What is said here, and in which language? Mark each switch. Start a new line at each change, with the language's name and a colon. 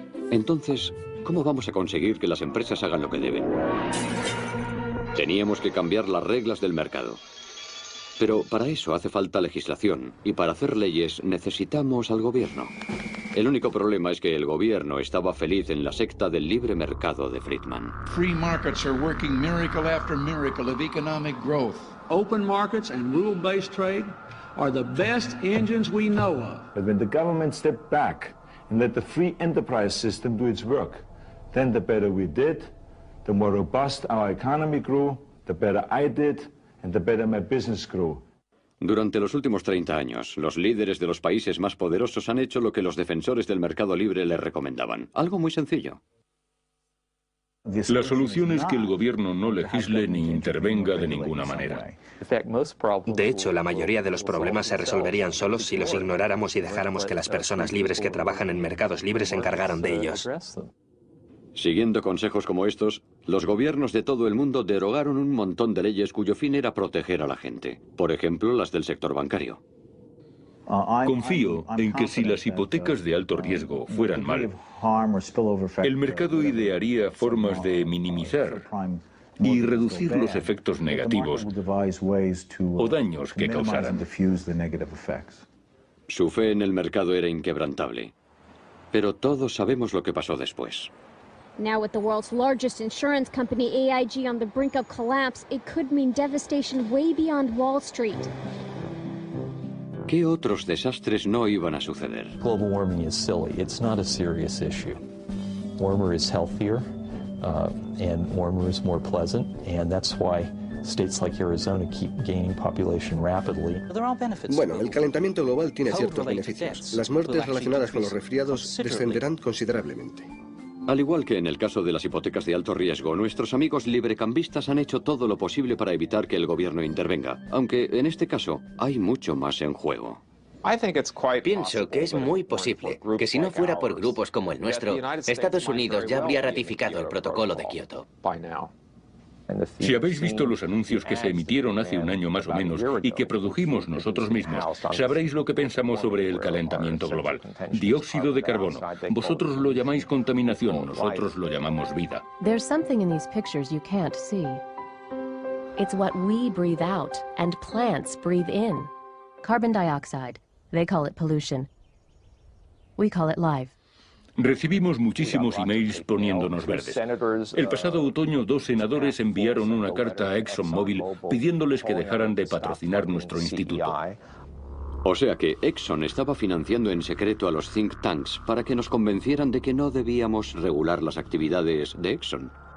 Spanish: Entonces, ¿cómo vamos a conseguir que las empresas hagan lo que deben? Teníamos que cambiar las reglas del mercado. Pero para eso hace falta legislación, y para hacer leyes necesitamos al gobierno. El único problema es que el gobierno estaba feliz en la secta del libre mercado de Friedman.
English: Free markets are working miracle after miracle of economic growth. Open markets and rule-based trade are the best engines we know of. But when the government stepped back and let the free enterprise system do its work, then the better we did, the more robust our economy grew, the better I did, and the better my business grew.
Spanish: Durante los últimos 30 años, los líderes de los países más poderosos han hecho lo que los defensores del mercado libre les recomendaban. Algo muy sencillo. La solución es que el gobierno no legisle ni intervenga de ninguna manera. De hecho, la mayoría de los problemas se resolverían solos si los ignoráramos y dejáramos que las personas libres que trabajan en mercados libres se encargaran de ellos. Siguiendo consejos como estos, los gobiernos de todo el mundo derogaron un montón de leyes cuyo fin era proteger a la gente. Por ejemplo, las del sector bancario. Confío en que si las hipotecas de alto riesgo fueran mal, el mercado idearía formas de minimizar y reducir los efectos negativos o daños que causaran. Su fe en el mercado era inquebrantable. Pero todos sabemos lo que pasó después.
English: Now with the world's largest insurance company, AIG, on the brink of collapse, it could mean devastation way beyond Wall Street.
Spanish: ¿Qué otros desastres no iban a suceder?
English: Global warming is silly. It's not a serious issue. Warmer is healthier, and warmer is more pleasant, and that's why states like Arizona keep gaining population rapidly.
Spanish: Bueno, el calentamiento global tiene ciertos beneficios. Las muertes relacionadas con los resfriados descenderán considerablemente. Al igual que en el caso de las hipotecas de alto riesgo, nuestros amigos librecambistas han hecho todo lo posible para evitar que el gobierno intervenga, aunque en este caso hay mucho más en juego. Pienso que es muy posible que si no fuera por grupos como el nuestro, Estados Unidos ya habría ratificado el protocolo de Kioto. Si habéis visto los anuncios que se emitieron hace un año más o menos y que produjimos nosotros mismos, sabréis lo que pensamos sobre el calentamiento global. Dióxido de carbono. Vosotros lo llamáis contaminación, nosotros lo llamamos vida.
English: There's something in these pictures you can't see. It's what we breathe out and plants breathe in. Carbon dioxide. They call it pollution. We call it life.
Spanish: Recibimos muchísimos emails poniéndonos verdes. El pasado otoño, 2 senadores enviaron una carta a ExxonMobil pidiéndoles que dejaran de patrocinar nuestro instituto. O sea que Exxon estaba financiando en secreto a los think tanks para que nos convencieran de que no debíamos regular las actividades de Exxon.